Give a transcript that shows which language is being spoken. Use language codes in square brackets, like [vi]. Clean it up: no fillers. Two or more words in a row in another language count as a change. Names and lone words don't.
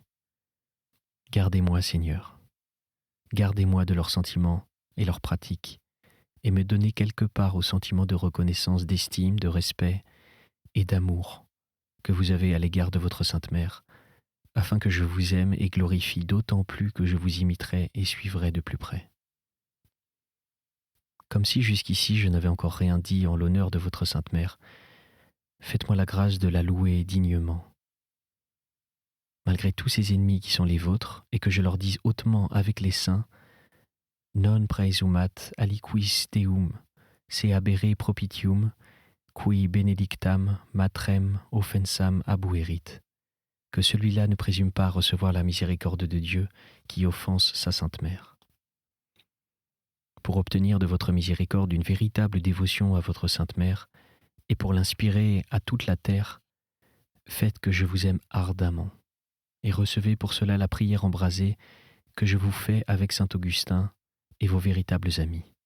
[fr] Gardez-moi, Seigneur, gardez-moi de leurs sentiments et leurs pratiques, et me donnez quelque part au sentiment de reconnaissance, d'estime, de respect et d'amour que vous avez à l'égard de votre Sainte Mère, afin que je vous aime et glorifie d'autant plus que je vous imiterai et suivrai de plus près. Comme si jusqu'ici je n'avais encore rien dit en l'honneur de votre Sainte Mère, faites-moi la grâce de la louer dignement. Malgré tous ces ennemis qui sont les vôtres, et que je leur dise hautement avec les saints, [la] non praesumat aliquis Deum, se habere propitium, qui benedictam matrem offensam abuerit, [fr] que celui-là ne présume pas recevoir la miséricorde de Dieu qui offense sa Sainte Mère. Pour obtenir de votre miséricorde une véritable dévotion à votre Sainte Mère, et pour l'inspirer à toute la terre, faites que je vous aime ardemment, et recevez pour cela la prière embrasée que je vous fais avec saint Augustin et vos véritables amis.